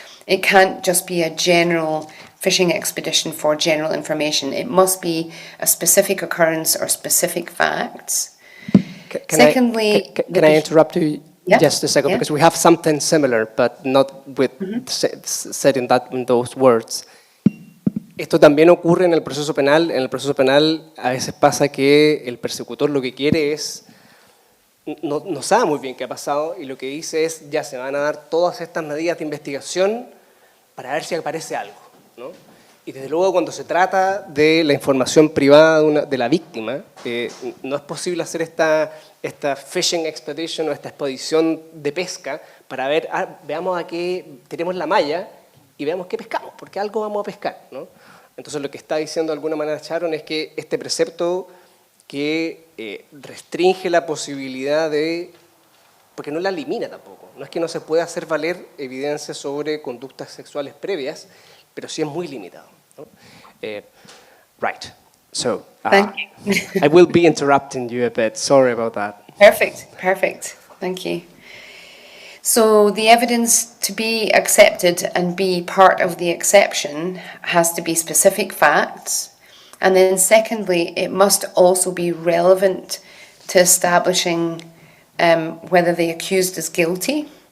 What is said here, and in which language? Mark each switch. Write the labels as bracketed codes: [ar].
[en] It can't just be a general fishing expedition for general information. It must be a specific occurrence or specific facts. Secondly, can I interrupt you just a second? Yeah. Because we have something similar, but not with said in those words. [es] Esto también ocurre en el proceso penal. En el proceso penal a veces pasa que el persecutor lo que quiere es, no sabe muy bien qué ha pasado y lo que dice es, ya se van a dar todas estas medidas de investigación para ver si aparece algo, ¿no? Y desde luego cuando se trata de la información privada de la víctima, no es posible hacer esta fishing expedition o esta expedición de pesca para ver, veamos a qué tenemos la malla y veamos qué pescamos, porque algo vamos a pescar, ¿no? Entonces lo que está diciendo de alguna manera Sharon es que este precepto que restringe la posibilidad de, porque no la elimina tampoco, no es que no se pueda hacer valer evidencia sobre conductas sexuales previas, pero sí es muy limitado, ¿no? [en] Right, so Thank you. I will be interrupting you a bit, sorry about that. Perfect, thank you. So the evidence to be accepted and be part of the exception has to be specific facts. And then secondly, it must also be relevant to establishing whether the accused is guilty.